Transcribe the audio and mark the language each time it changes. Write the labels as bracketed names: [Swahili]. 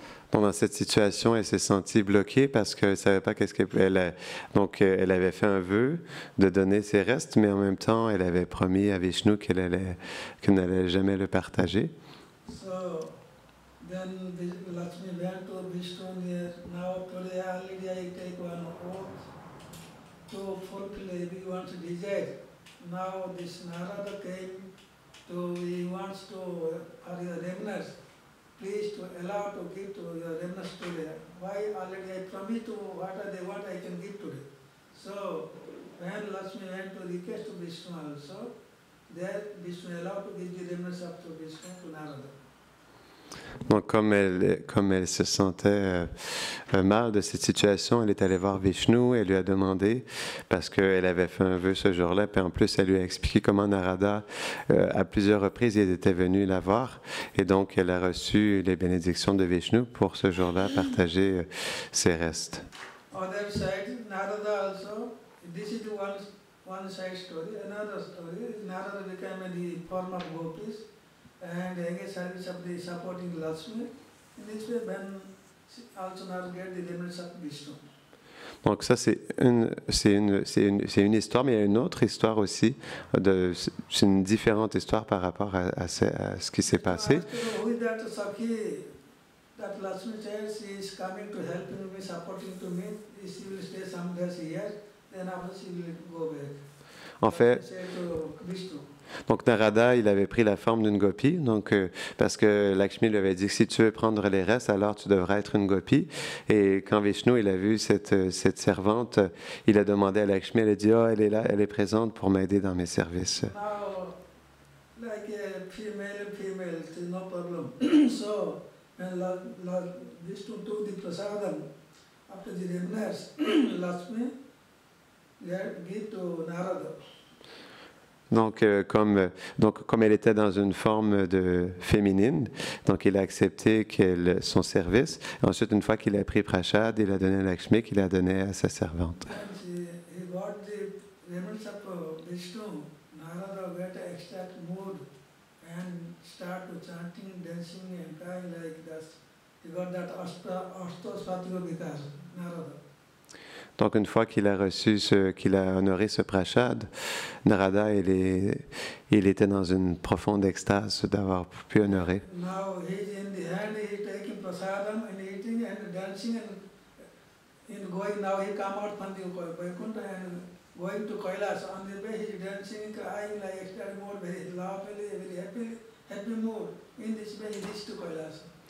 [French] Donc, dans cette situation, elle s'est sentie bloquée parce qu'elle ne savait pas qu'est-ce qu'elle... Donc, elle avait fait un vœu de donner ses restes, mais en même temps, elle avait promis à Vishnu qu'elle n'allait jamais le partager. [English] So, then Lakshmi went to Vishnu near. Now today already I take one oath to fulfill everyone's desire. Now this Narada came to, he wants to, for your remnants, please to allow to give to your remnants today. Why already I promised to whatever they want I can give today. So when Lakshmi went to request to Vishnu also, there Vishnu allowed to give the remnants up to Vishnu to Narada. [French] Donc, comme elle se sentait mal de cette situation, elle est allée voir Vishnu, elle lui a demandé, parce qu'elle avait fait un vœu ce jour-là, puis en plus, elle lui a expliqué comment Narada, à plusieurs reprises, il était venu la voir, et donc elle a reçu les bénédictions de Vishnu pour ce jour-là partager ses restes. [English] Other side, Narada also, this is one side story. Another story, Narada became the form of gopis and engaged service of the supporting Lakshmi. In this way, when also Narada get the remnants of Vishnu. [French] Donc ça, c'est une histoire, mais il y a une autre histoire aussi. C'est une différente histoire par rapport à ce qui s'est passé. [English] Who is that Sakhi that Lakshmi says she is coming to helping me, supporting to me, she will stay some days here. then after she will go back. [French] En fait, [English] She said to Vishnu. [French] donc Narada, il avait pris la forme d'une gopi, donc parce que Lakshmi lui avait dit que si tu veux prendre les restes, alors tu devrais être une gopi. Et quand Vishnu il a vu cette servante, il a demandé à Lakshmi, elle a dit, oh, elle est là, elle est présente pour m'aider dans mes services. [English] Now, like a female, it is no problem. So, when Vishnu took the prasadam, after the remnants, Lakshmi gave to Narada. [French] Donc comme elle était dans une forme de féminine, donc il a accepté son service. Ensuite, une fois qu'il a pris prashad, il a donné à Lakshmi, qu'il a donné à sa servante. [English] And he got the remnants of Vishnu. Narada got an ecstatic mood and started chanting, dancing and crying like that. He got that Ashtasvatika Vikas, Narada. [French] Donc, une fois qu'il a reçu qu'il a honoré ce prashad, Narada, il était dans une profonde extase d'avoir pu honorer. [English] Now he is in the hand, he is taking prasadam and eating and dancing and going. Now he come out from the Vaikuntha and going to Kailas. On the way he is dancing, crying like ecstatic mood, very laughingly, very happy mood. In this way he reached to Kailas.